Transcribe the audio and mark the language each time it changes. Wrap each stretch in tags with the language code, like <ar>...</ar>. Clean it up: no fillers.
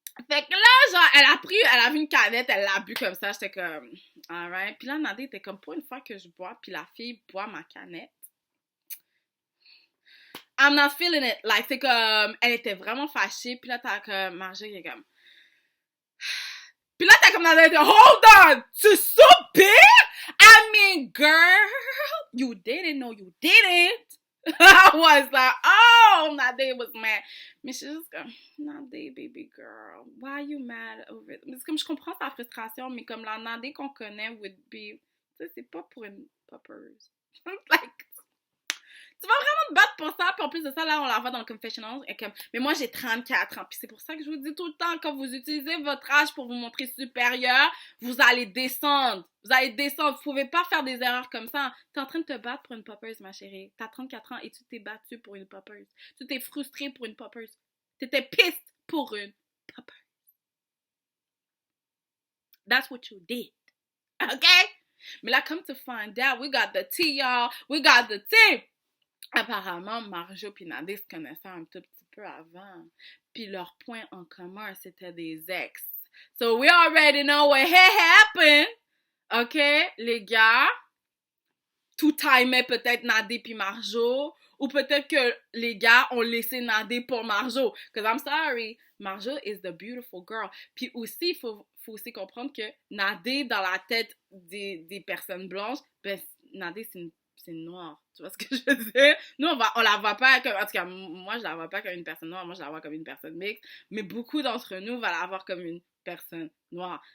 <fr>Fait que là, genre, elle a vu une canette, elle l'a bu comme ça, j'étais comme,</fr> <en>alright.</en> <fr>Puis là, Nadé était comme, pour une fois que je bois, puis la fille boit ma canette.</fr> <en>I'm not feeling it. Like,</en> <fr>c'est comme, elle était vraiment fâchée, puis là, t'as comme, Marjo, il est comme, puis là, t'as comme, Nadé,</fr> <en>hold on!</en> <fr>C'est</fr> <en>so big? I mean, girl, you didn't know you didn't. I was like, oh, Nadé was mad.</en> <fr>Mais je suis juste comme,</fr> <en>Nadé, baby girl, why are you mad over it?</en> <fr>C'est comme, je comprends sa frustration, mais comme la Nadé qu'on connaît</fr> <en>would be,</en> <fr>tu sais, c'est pas pour une poppers.</fr> <en>Like,</en> <fr>tu vas vraiment te battre pour ça, puis en plus de ça, là, on la voit dans le confessional, et comme, mais moi, j'ai 34 ans, puis c'est pour ça que je vous dis tout le temps, quand vous utilisez votre âge pour vous montrer supérieur, vous allez descendre. Vous allez descendre. Vous pouvez pas faire des erreurs comme ça. T'es en train de te battre pour une poppers, ma chérie. T'as 34 ans et tu t'es battu pour une poppers. Tu t'es frustré pour une poppers. T'étais</fr> <en>pissed</en> <fr>pour une poppers.</fr> <en>That's what you did. Okay?</en> <fr>Mais là,</fr> <en>come to find out, we got the tea, y'all. We got the tea.</en> <fr>Apparemment, Marjo et Nadé se connaissaient un tout petit peu avant. Puis leur point en commun, c'était des ex.</fr> <en>So we already know what happened.</en> <fr>OK, les gars, tout timait peut-être Nadé puis Marjo, ou peut-être que les gars ont laissé Nadé pour Marjo.</fr> <en>Because I'm sorry, Marjo is the beautiful girl.</en> <fr>Puis aussi, il faut aussi comprendre que Nadé, dans la tête des personnes blanches, ben, Nadé, c'est une noire. Tu vois ce que je veux dire? Nous, on la voit pas comme... En tout cas, moi, je la vois pas comme une personne noire. Moi, je la vois comme une personne mixte. Mais beaucoup d'entre nous vont la voir comme une personne noire.</fr>